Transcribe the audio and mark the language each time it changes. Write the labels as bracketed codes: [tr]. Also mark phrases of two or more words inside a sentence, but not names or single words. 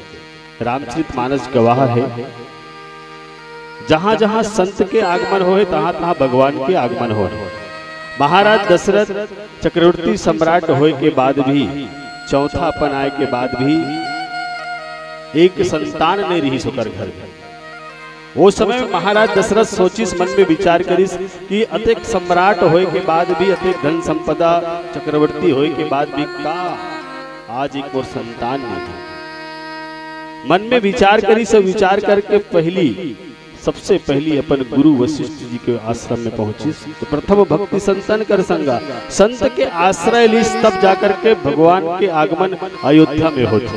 [hne] रामचरितमानस गवाह है, जहां जहां संत के आगमन हो तहां तहां भगवान के आगमन हो। महाराज दशरथ चक्रवर्ती सम्राट होए के बाद भी, चौथा अपन आए के बाद भी एक संतान नहीं रही सोकर घर में। वो समय महाराज दशरथ सोचिस, मन में विचार करिस कि अतेक सम्राट होए के बाद भी, अतेक धन संपदा चक्रवर्ती होए के बाद भी का आज एक और संतान नहीं था। मन में विचार करिस, विचार करके सबसे पहली अपन गुरु वशिष्ठ जी के आश्रम में पहुंची। तो [awa] प्रथम भक्ति संतन कर संगा, [hne] संत के आश्रय लिस तब जाकर के भगवान के आगमन अयोध्या में होते।